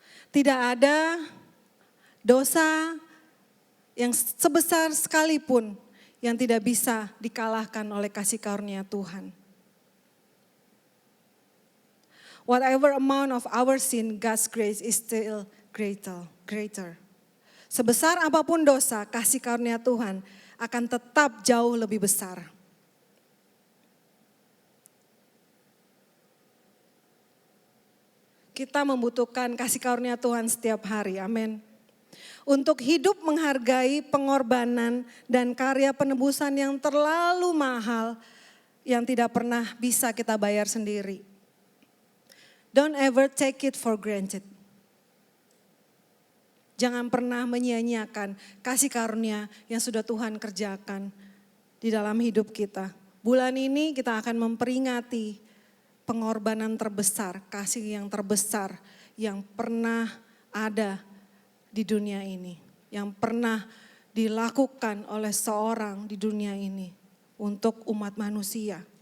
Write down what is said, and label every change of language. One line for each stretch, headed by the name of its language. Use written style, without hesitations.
Indonesian: Tidak ada dosa yang sebesar sekalipun yang tidak bisa dikalahkan oleh kasih karunia Tuhan.
English: Whatever amount of our sin, God's grace is still greater.
Indonesian: Sebesar apapun dosa, kasih karunia Tuhan akan tetap jauh lebih besar. Kita membutuhkan kasih karunia Tuhan setiap hari, amin. Untuk hidup menghargai pengorbanan dan karya penebusan yang terlalu mahal yang tidak pernah bisa kita bayar sendiri.
English: Don't ever take it for granted.
Indonesian: Jangan pernah menyia-nyiakan kasih karunia yang sudah Tuhan kerjakan di dalam hidup kita. Bulan ini kita akan memperingati pengorbanan terbesar, kasih yang terbesar yang pernah ada di dunia ini, yang pernah dilakukan oleh seorang di dunia ini untuk umat manusia.